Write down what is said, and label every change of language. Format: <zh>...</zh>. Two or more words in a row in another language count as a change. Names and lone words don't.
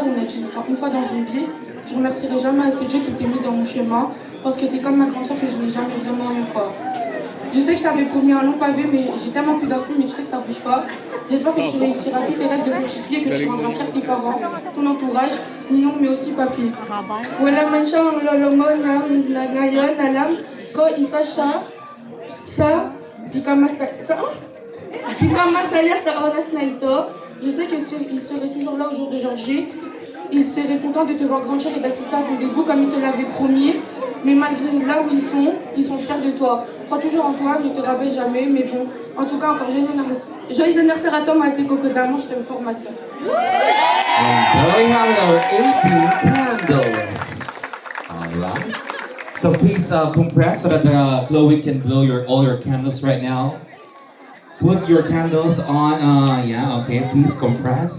<fr>On a 18 ans une fois dans une vie. Je remercierai jamais assez Dieu qui t'ait mis dans mon chemin. Parce que t'es comme ma grande soeur que je n'ai jamais vraiment eu, quoi. Je sais que je t'avais promis un long pavé, mais j'ai tellement plus d'inspi, mais tu sais que ça bouge pas. J'espère que tu réussiras tous tes rêves de petite fille et que tu rendras fier tes parents, ton entourage, Ninong, mais aussi papy.</fr> <tl>Wala man siya ang lolo mo na ngayon alam ko isa siya sa</tl> <fr>Puis comme</fr> <tl>masaya sa oras na ito,</tl> <fr>je sais qu'il serait toujours là au jour d'aujourd'hui. Il serait content de te voir grandir et d'assister à ton début comme il te l'avait promis. Mais malgré là où ils sont fiers de toi. Crois toujours en toi, ne te rabaisse jamais. Mais bon, en tout cas, encore joyeux anniversaire à toi, Maïté Coco d'amour, je t'aime fort, ma soeur.</fr> <en>And there we have our 18 candles. Alright. So please compress so that Chloe can blow all your candles right now. Put your candles on, yeah, okay, please compress.</en>